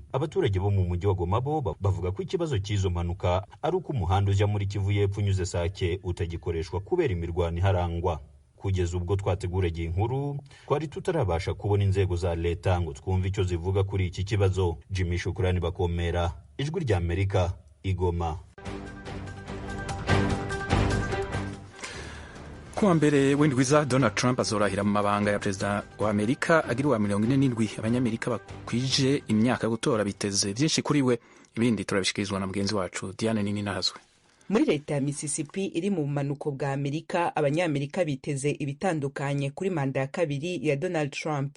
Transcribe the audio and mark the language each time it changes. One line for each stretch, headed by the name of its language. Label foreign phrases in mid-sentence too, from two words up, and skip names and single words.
Kinyarwanda: Abaturage bo mu mujyi wa Goma bo bavuga ko ikibazo cy'izo mpanuka ari uko umuhanda ujya muri Kivu y'Epfo unyuze Sake utagikoreshwa kubera imirwano iharangwa. Kugeza ubwo twateguraga inkuru twari tutarabasha kubona inzego za leta ngo twumve icyo zivuga kuri iki kibazo. Jimmy Shukrani Bakomera, Ijwi rya Amerika, Igoma.
Rundi: Kuwa mbere w'indwiza Donald Trump azorahira mu mabanga ya perezida wa Amerika agira uwa 47. Abanyamerika bakwije imyaka yo gutora biteze byinshi kuri we. Ibindi turabishikirizwa na mugenzi wacu Diane Nini Nazwe. Muri leta ya Mississippi iri mu bumanuko bwa Amerika, abanyamerika biteze ibitandukanye kuri manda ya kabiri ya Donald Trump.